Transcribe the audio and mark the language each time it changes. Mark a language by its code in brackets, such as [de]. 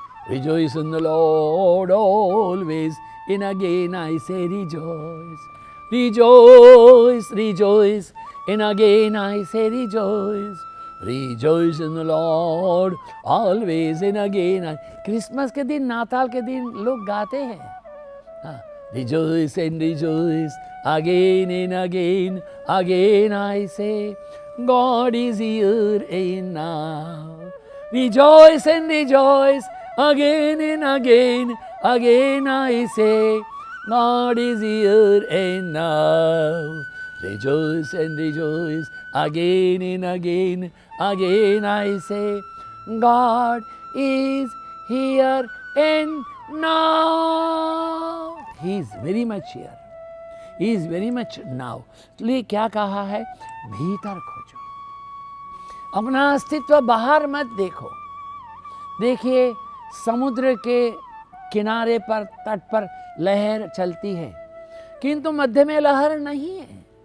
[en] Rejoice in the Lord always, in again I say rejoice, rejoice rejoice, in again I say rejoice, rejoice in the Lord always, in again I. [hi] Christmas के दिन, नाताल के दिन लोग गाते हैं, [en] Rejoice and rejoice again and again, again I say God is here and now. Rejoice and rejoice again and again, again I say, God is here and now. Rejoice and rejoice again and again, again I say, God is here and now. He is very much here. He is very much now. [hi] इसलिए क्या कहा है? भीतर खोजो, अपना अस्तित्व बाहर मत देखो। देखिए समुद्र के किनारे पर, तट पर लहर चलती है, किंतु मध्य में लहर नहीं है।